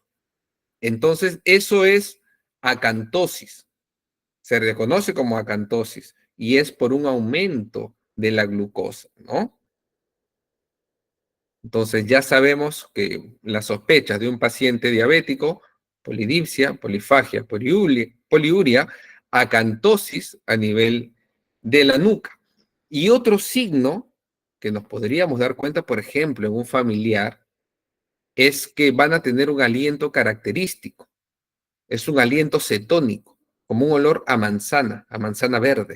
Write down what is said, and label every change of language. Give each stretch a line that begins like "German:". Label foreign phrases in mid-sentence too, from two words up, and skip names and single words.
Spanish: Entonces eso es acantosis, se reconoce como acantosis y es por un aumento de la glucosa, ¿no? Entonces ya sabemos que las sospechas de un paciente diabético, polidipsia, polifagia, poliuria, acantosis a nivel de la nuca. Y otro signo que nos podríamos dar cuenta, por ejemplo, en un familiar, es que van a tener un aliento característico. Es un aliento cetónico, como un olor a manzana verde.